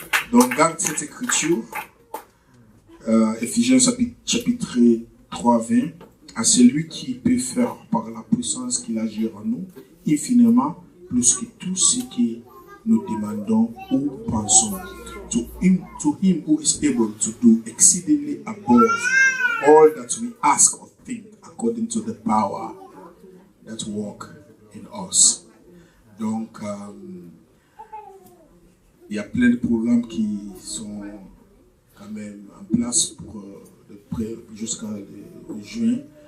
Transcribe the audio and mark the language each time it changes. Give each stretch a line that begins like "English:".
French: Donc, garde cette écriture, Éphésiens chapitre 3, 20, à celui qui peut faire par la puissance qu'il agit en nous, infiniment plus que tout ce que nous demandons ou pensons.
English: to him who is able to do exceedingly above all that we ask or think, according to the power that work in us.
French: Donc, il y a plein de programmes qui sont quand même en place pour jusqu'à juin.